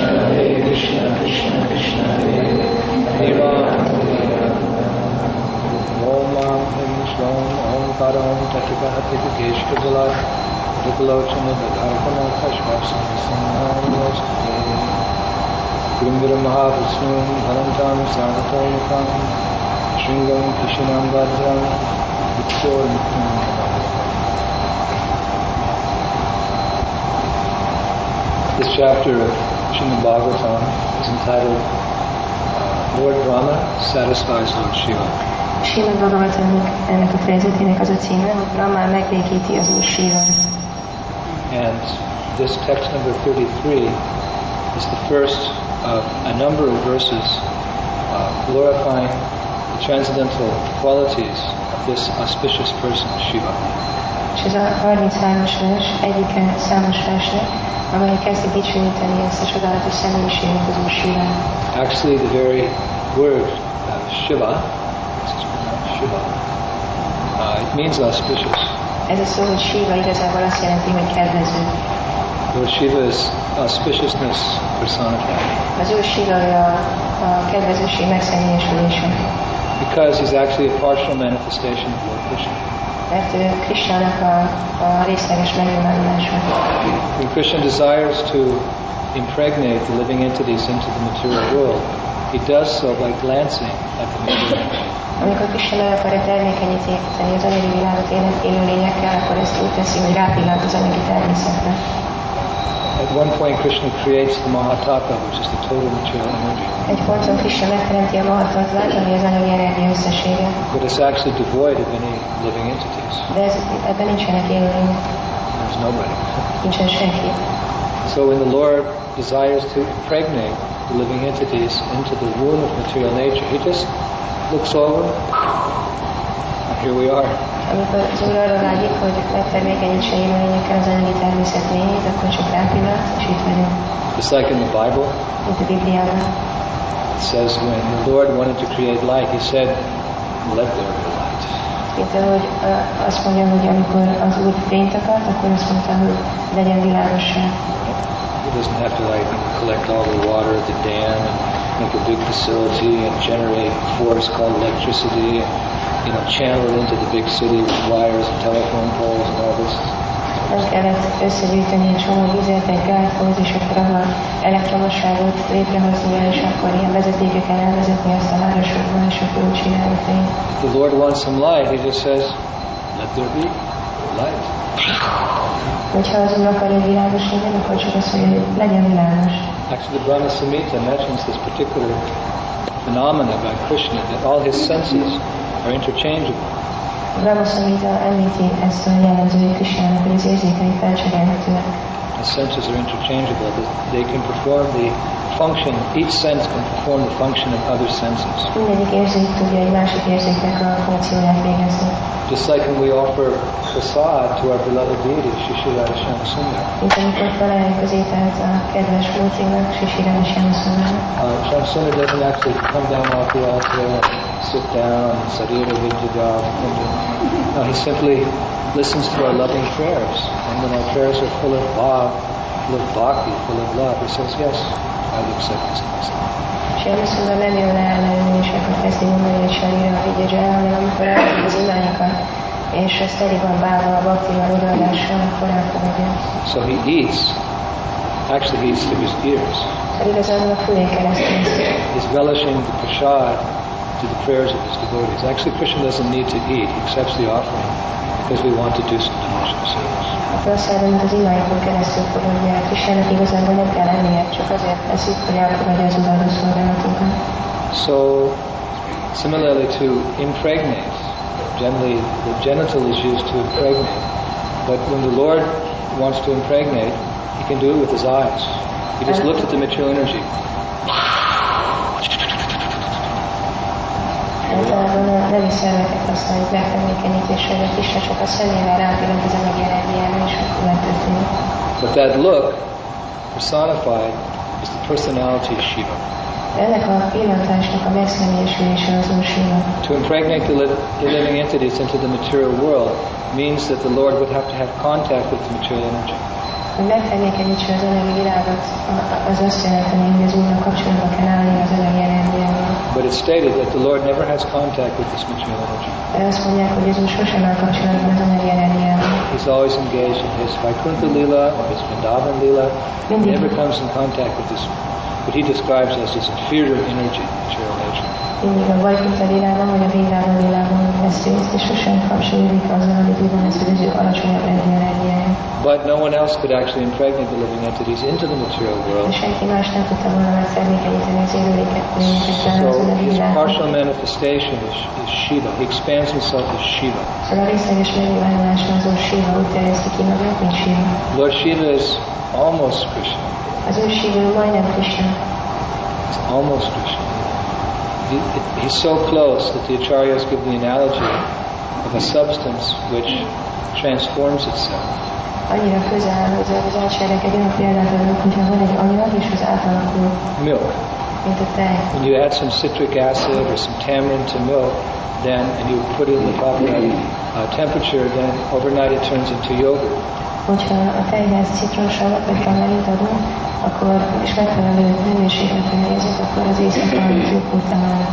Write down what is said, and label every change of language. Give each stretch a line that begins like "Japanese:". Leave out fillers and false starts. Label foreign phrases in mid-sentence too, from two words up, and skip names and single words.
Sanskrit: Hare Krishna Krishna Krishna Hare Hare Rama Om Ram Him Shrom Om Karam Tatrikahati Keshkajala Rukalochana Dadharpana Kashvasana Samharamostate Gurumvira Mahavishnu Bharantam Savatomukam Shringam Krishnam Vajram
English: This chapter of Srimad Bhagavatam is entitled Lord Brahma Satisfies Lord Shiva.
Hungarian: Srimad Bhagavatamnak ennek a fejezetének az a címe, hogy Brahma megbékíti az Úr Shivát.
English: And this text number 33 is the first of a number of verses glorifying the transcendental qualities of this auspicious person, Shiva.
Hungarian: És ez a 33-as vers egyike számos versnek, amely kezdi dicsőíteni ezt a csodálatos személyiséget az Úr Shivát.
English: Actually, the very word Shiva, it means auspicious.
Hungarian: Ez a szó, hogy Shiva igazából azt jelenti, hogy kedvező.
English: Lord Shiva is auspiciousness personified.
Hungarian: Az Úr Shiva a kedvezőség megszemélyesülése.
English: Because he's actually a partial manifestation of Lord Krishna.
Hungarian: Mert ő Krishnának a részleges megnyilvánulása.
English: When Krishna desires to impregnate the living entities into the material world, he does so by glancing at the material nature.
Hungarian: Amikor Krisna meg akarja termékenyíteni az anyagi világot élőlényekkel, akkor ezt úgy teszi, hogy rápillant az anyagi természetre.
English: At one point Krishna creates the Mahatata, which is the total material energy.
Hungarian: Egy ponton Krishna megteremti a Mahatatvát, ami az anyagi energia összessége.
English: But it's actually devoid of any living entities.
Hungarian: De ebben nincsenek élőlények.
English: There's nobody.
Hungarian: Nincsen senki.
English: So when the Lord desires to impregnate the living entities into the womb of material nature, he just looks over, and here we are.
Hungarian: Amikor az Úr arra vágyik, hogy megtermékenyítse élőlényekkel az anyagi természet mélyét, akkor csak rápillant, és itt vagyunk.
English: Just like in the Bible,
Hungarian: mint a Bibliában.
English: It says when the Lord wanted to create light, he said, let there be light.
Hungarian: Itt, ahogy azt mondja, hogy amikor az Úr fényt akart, akkor azt mondta, hogy legyen világosság.
English: He doesn't have to collect all the water at the dam and make a big facility and generate force called electricity and channel it into the big city with wires and telephone poles and all this.
Hungarian: Nem kellett összegyűjteni egy csomó vizet egy gáthoz, és akkor ahol elektromosságot létrehoznia, és akkor ilyen vezetékeken elvezetni azt a városokban, és akkor úgy csinálni fényt.
English: The Lord wants some light, he just says, let there be light.
Hungarian: Hogyha az Úr akar egy világos legyen, akkor csak azt mondja, hogy legyen világos.
English: Actually, the Brahma Samhita mentions this particular phenomena by Krishna, that all his senses are interchangeable.
Hungarian: A Brahma Samhita említi ezt a jellemzőjét Krishnának, hogy az érzékei felcserélhetőek.
English: The senses are interchangeable. They can perform the function, each sense can perform the function of other senses.
Hungarian: Mindegyik érzék tudja egy másik érzéknek a funkcióját végezni.
English: Just like when we offer prasad to our beloved deity, Shri Radha Shyama Sundar.
Hungarian: Mint amikor felajánljuk az ételt a kedves múltinak, Shri Radha Shyama Sundarnak.
English: Shyama Sundar doesn't actually come down off the altar and sit down and sarira vidyada. No, he simply listens to our loving prayers. And when our prayers are full of bhav, full of bhakti, full of love, he says, yes, I will accept this blessing.
Hungarian: Shyama Sundar nem jön leállni, és akkor kezdi mondani, hogy sarira vidyada, hanem amikor elmondjuk az imányokat, és ez teli van bálva a bhaktival, odaadással, akkor elfogadja.
English: So he eats, actually he eats through his ears.
Hungarian: Szóval igazából a fülén keresztül.
English: He's relishing the prasad to the prayers of his devotees. Actually, Krishna doesn't need to eat. He accepts the offering because we want to do some devotional service.
Hungarian: A prasádon, mint az imáikon keresztül fogadja el. Krisnának igazából nem kell ennie, csak azért eszik, hogy elfogadja az udvarló szolgálatunkat.
English: So, similarly to impregnate, generally the genital is used to impregnate, but when the Lord wants to impregnate, he can do it with his eyes. He just looks at the material energy.
Hungarian: Általában a nemi szerveket használjuk megtermékenyítésre, de Krisna csak a szemével rápillant az anyagi energiára, és akkor megtörténik.
English: But that look, personified, is the personality of Shiva.
Hungarian: Ennek a pillantásnak a megszemélyesülése az Úr Shiva.
English: To impregnate the living entities into the material world means that the Lord would have to have contact with the material energy.
Hungarian: Hogy megtermékenyítse az anyagi világot, az azt jelenteni, hogy az Úrnak kapcsolatba kell állni az anyagi energiával.
English: But it's stated that the Lord never has contact with this material energy.
Hungarian: De azt mondják, hogy az Úr sosem áll kapcsolatban az anyagi energiával.
English: He's always engaged in his Vaikuntha Lila or his Vrindavan Lila. He never comes in contact with this, what he describes as this inferior energy, material nature.
Hungarian: Mindig a Vaikuntha Lilában vagy a Vrindavan Lilában vesz részt, és sosem kapcsolódik azzal, amit úgy van, ez az ő alacsonyabb energiája.
English: But no one else could actually impregnate the living entities into the material world. So his partial manifestation is Shiva. He expands himself as Shiva. Lord Shiva is almost Krishna. He's almost Krishna. He's so close that the acharyas give the analogy of a substance which transforms itself.
Hungarian: Annyira közel, hogy az átsárek egy olyan példát adnak, hogyha van egy anyag, és az átalakul.
English: Milk.
Hungarian: Mint a tej.
English: When you add some citric acid or some tamarind to milk, then, and you put it in the proper temperature, then overnight it turns into yogurt.
Hungarian: Hogyha a tejhez citromsavat vagy tamarint adunk, akkor, és megfelelő hőmérsékletre helyezik, akkor az éjszaka jókút emelnek.